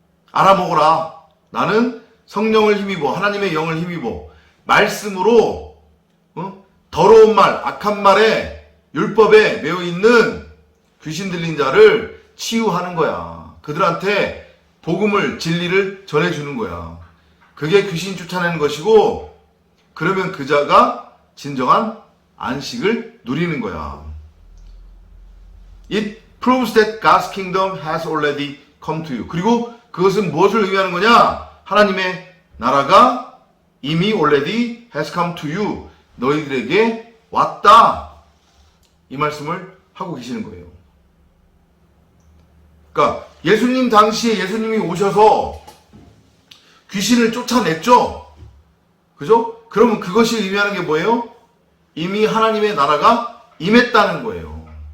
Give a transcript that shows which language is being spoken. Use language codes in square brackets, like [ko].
[ko] 알아먹어라. 나는 성령을 힘입어, 하나님의 영을 힘입어 말씀으로 더러운 말, 악한 말에 율법에 매여 있는 귀신 들린 자를 치유하는 거야. 그들한테 복음을, 진리를 전해주는 거야. 그게 귀신 쫓아내는 것이고, 그러면 그 자가 진정한 안식을 누리는 거야. [en] It proves that God's kingdom has already come to you. [ko] 그리고 그것은 무엇을 의미하는 거냐? 하나님의 나라가 이미 [en] already has come to you. [ko] 너희들에게 왔다. 이 말씀을 하고 계시는 거예요. 그러니까 예수님 당시에 예수님이 오셔서 귀신을 쫓아냈죠. 그죠? 그러면 그것이 의미하는 게 뭐예요? 이미 하나님의 나라가 임했다는 거예요.